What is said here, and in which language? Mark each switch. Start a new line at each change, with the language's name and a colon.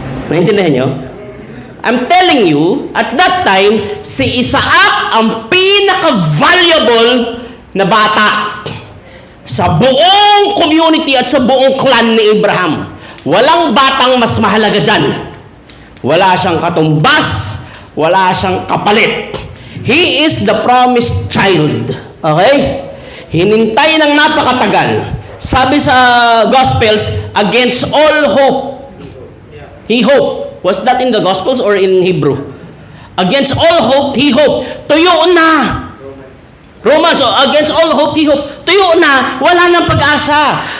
Filipino: Naintindihan nyo?
English: I'm telling you, at that time,
Filipino: si Isaac ang pinaka-valuable na bata sa buong community at sa buong clan ni Abraham. Walang batang mas mahalaga dyan. Wala siyang katumbas, wala siyang kapalit.
English: He is the promised child. Okay?
Filipino: Hinintay ng napakatagal. Sabi sa
English: Gospels, against all hope, he hoped. Was that in the Gospels or in Hebrew? Against all hope, he hoped.
Filipino: Tuyo na. Romans,
English: against all hope, he hoped.
Filipino: Tuyo na. Wala nang pag-asa.